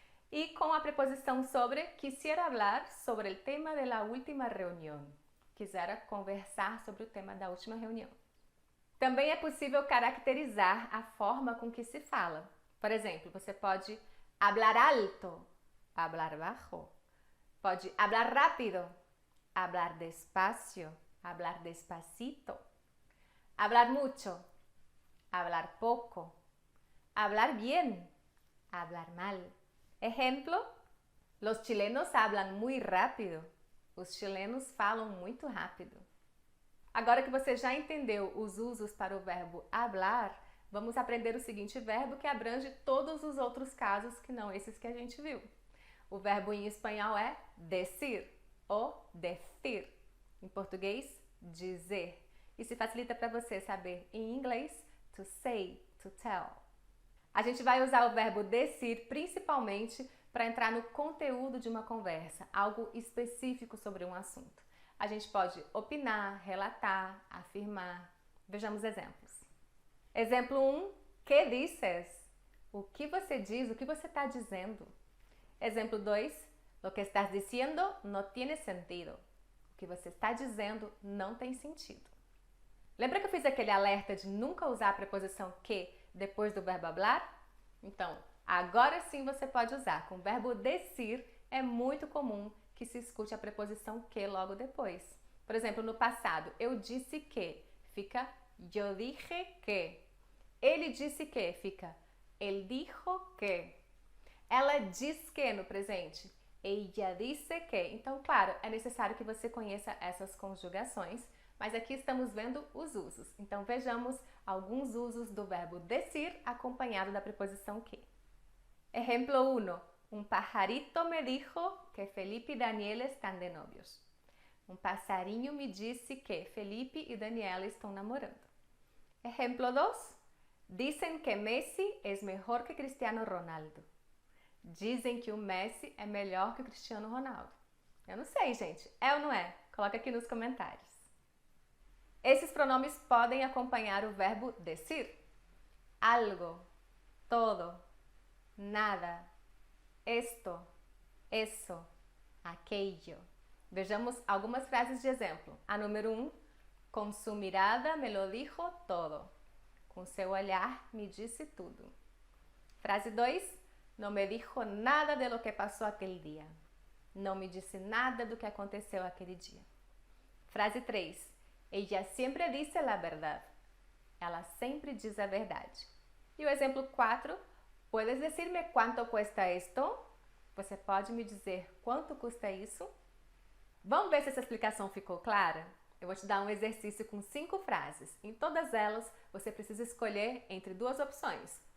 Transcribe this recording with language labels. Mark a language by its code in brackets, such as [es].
[pt] E com a preposição sobre, [es] quisiera hablar sobre el tema de la última reunión. [pt] Quisera conversar sobre o tema da última reunião. Também é possível caracterizar a forma com que se fala. Por exemplo, você pode [es] hablar alto, hablar bajo. [pt] Pode [es] hablar rápido, hablar despacio, hablar despacito. Hablar mucho, hablar poco. Hablar bien, hablar mal. Ejemplo: los chilenos hablan muy rápido. [pt] Os chilenos falam muito rápido. Agora que você já entendeu os usos para o verbo hablar, vamos aprender o seguinte verbo que abrange todos os outros casos que não esses que a gente viu. O verbo em espanhol é decir ou decir. Em português, dizer. E se facilita para você saber em inglês, [en] to say, to tell. [pt] A gente vai usar o verbo decir principalmente para entrar no conteúdo de uma conversa, algo específico sobre um assunto. A gente pode opinar, relatar, afirmar. Vejamos exemplos. Exemplo 1, [es] ¿qué dices? [pt] O que você diz, o que você está dizendo? Exemplo 2, [es] lo que estás diciendo no tiene sentido. [pt] O que você está dizendo não tem sentido. Lembra que eu fiz aquele alerta de nunca usar a preposição que depois do verbo hablar? Então, agora sim você pode usar. Com o verbo decir, é muito comum que se escute a preposição que logo depois. Por exemplo, no passado, eu disse que, fica [es] yo dije que. [pt] Ele disse que, fica [es] él dijo que. [pt] Ela diz que no presente, [es] ella dice que. [pt] Então, claro, é necessário que você conheça essas conjugações, mas aqui estamos vendo os usos. Então, vejamos alguns usos do verbo decir acompanhado da preposição que. [es] Ejemplo 1. Un pajarito me dijo que Felipe y Daniel están de novios. [pt] Um passarinho me disse que Felipe e Daniela estão namorando. [es] Ejemplo 2. Dicen que Messi es mejor que Cristiano Ronaldo. [pt] Dizem que o Messi é melhor que o Cristiano Ronaldo. Eu não sei, gente. É ou não é? Coloca aqui nos comentários. Esses pronomes podem acompanhar o verbo decir. [es] Algo, todo, nada, esto, eso, aquello. [pt] Vejamos algumas frases de exemplo. A número 1, [es] com sua mirada me lo dijo todo. [pt] Com seu olhar me disse tudo. Frase 2, [es] não me dijo nada de lo que passou aquele dia. [pt] Não me disse nada do que aconteceu aquele dia. Frase 3, [es] ella siempre dice la verdad. [pt] Ela sempre diz a verdade. E o exemplo 4, [es] puedes decirme quanto cuesta esto? [pt] Você pode me dizer quanto custa isso? Vamos ver se essa explicação ficou clara? Eu vou te dar um exercício com 5 frases. Em todas elas, você precisa escolher entre 2 opções.